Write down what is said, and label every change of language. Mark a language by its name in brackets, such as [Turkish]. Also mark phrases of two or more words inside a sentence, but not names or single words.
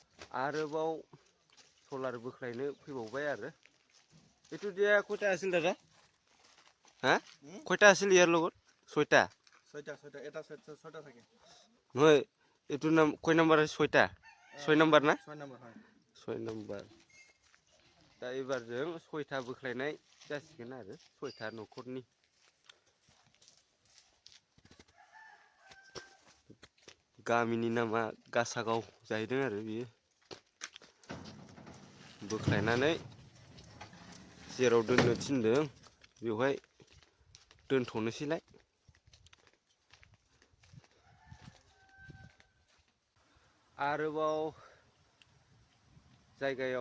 [Bodo] आरोबाव सलार बोख्लायनो फैबावबाय आरो [Assamese] এইটো দিয়া কয়টা আছিল দাদা হা কয়টা আছিল ইয়াৰ লগত ছয়টা ছয়টা এটা ছয়টা থাকে নহয় এইটো নাম কয় নাম্বাৰ 6টা 6 নাম্বাৰ না 6 নাম্বাৰ হয় [Bodo] 6 नाम्बार दा एबार जों 6टा बोख्लायनाय जासिगोन आरो 6टा न'खरनि गामिनि नामा गासागाव जाहैदों आरो बियो बोख्लायनानै जेराव दोननो थिनदों बेवहाय दोनथ'नोसैलाय आरोबाव जायगायाव